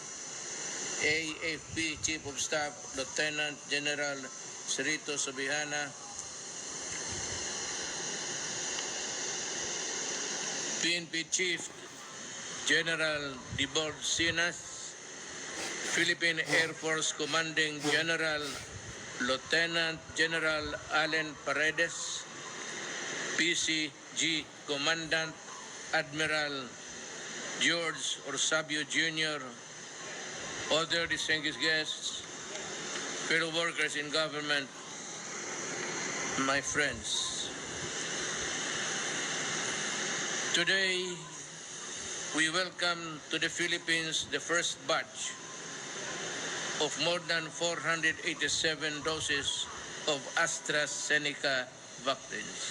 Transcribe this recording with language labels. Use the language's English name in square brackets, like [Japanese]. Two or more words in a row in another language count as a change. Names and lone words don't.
[English] AFP Chief of Staff Lieutenant General Cerrito Subihana, PNP Chief General Dibord Sinas, Philippine Air Force Commanding General Lieutenant General Allen Paredes, PCG Commandant Admiral George Orsabio Jr., other distinguished guests, fellow workers in government, my friends. Today, we welcome to the Philippines the first batch of more than 487 doses of Astrazenca vaccines.